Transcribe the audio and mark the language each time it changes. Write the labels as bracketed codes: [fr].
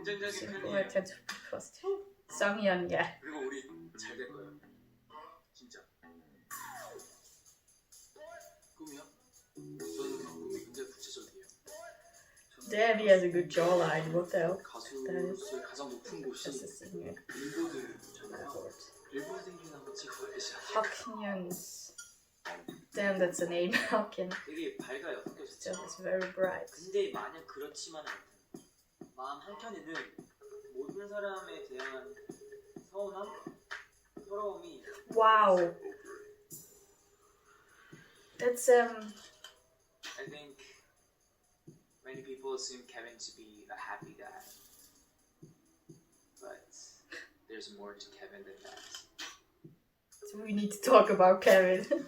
[en] Simple, I tend to be positive. Sangyeon, yeah. [ko] 그리고 우리 잘 될 거예요. 진짜. 꿈이요? 저는 꿈이 굉장히 구체적이에요. [en] Damn, he has a good jawline. What the hell? [ko] 가수로서의 가장 높은 곳이 [en] That's a singer. [ko] 빌보드잖아요. 빌보드에나 한번 찍어야 되지 않아요? [en] Hawkins. Damn, that's a name. Hawkins. [ko] 되게 밝아요, 성격 [en] So [ko] 자체가. [en] it's very bright. [ko] 근데 마냥 그렇지만은 않다. 마음 한켠에는 모든 사람에 대한 서운함, 서러움이 [en] Wow. That's I think many people assume Kevin to be a happy guy, but there's more to Kevin than that. So we need to talk about Kevin.